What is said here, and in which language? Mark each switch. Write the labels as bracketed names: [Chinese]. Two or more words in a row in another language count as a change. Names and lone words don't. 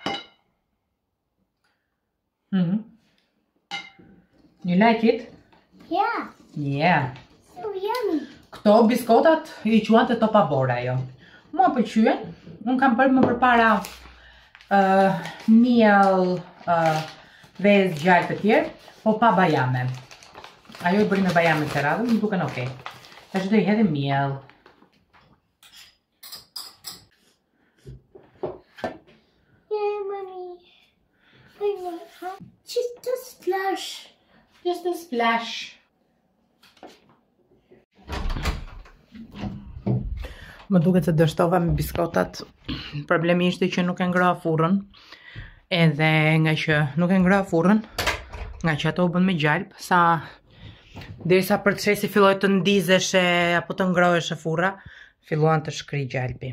[English] You like it? Yeah. Yeah. So yummy. [Albanian] Këto biskotat i quante topabora jo. Mua pëlqyen. Unë kam bërë më përpara miell vezë gjallë të tjerë, po pa bajame. Ajo i bëri me bajame të radhën, më duken okej. Tash do i hedhim miell. [English] Yeah, Mommy. I like her. Just a splash. Just a splash. [Albanian] Më duket se dështova me biskotat. Problemi ishte që nuk e ngroha furrën. Edhe nga që nuk e ngroha furrën, nga që ato u bën me gjalp, derisa procesi filloi të ndizeshe apo të ngroheshe furra, filluan të shkri gjalpi.